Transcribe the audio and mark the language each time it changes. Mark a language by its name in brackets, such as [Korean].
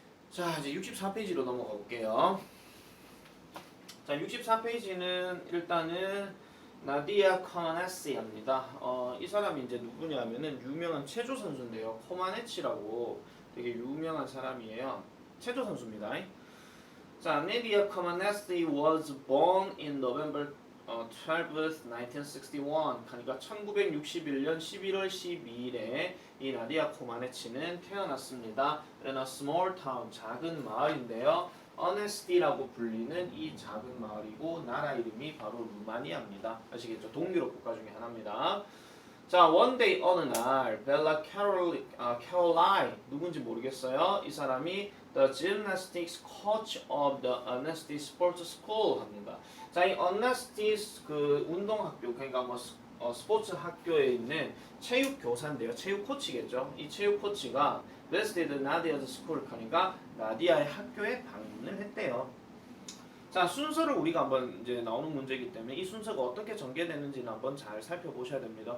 [Korean] 자, 이제 64페이지로 넘어가 볼게요. 자, 64페이지는 일단은 나디아 커마네치입니다. 이 사람이 이제 누구냐면은 유명한 체조 선수인데요. 커마네치라고 되게 유명한 사람이에요. 체조 선수입니다. [English] 자, 나디아 커마네치 was born in November 12th, 1961. [Korean] 그러니까 1961년 11월 12일에 이 나디아 코마네치는 태어났습니다. in a small town, 작은 마을인데요. 어네스티라고 불리는 이 작은 마을이고 나라 이름이 바로 루마니아입니다. 아시겠죠? 동유럽 국가 중에 하나입니다. 자, one day 어느 날 벨라 캐롤라인 누군지 모르겠어요. [English] 이 사람이 the gymnastics coach of the Honesty Sports School 합니다. [Korean] 자, 이 Honesty 그 운동학교 그러니까 뭐 스포츠 학교에 있는 체육 교사인데요. 체육 코치겠죠. 이 체육 코치가 visited Nadia's school 하니까 나디아의 학교에 방문을 했대요. 자, 순서를 우리가 한번 이제 나오는 문제이기 때문에 이 순서가 어떻게 전개되는지는 한번 잘 살펴보셔야 됩니다.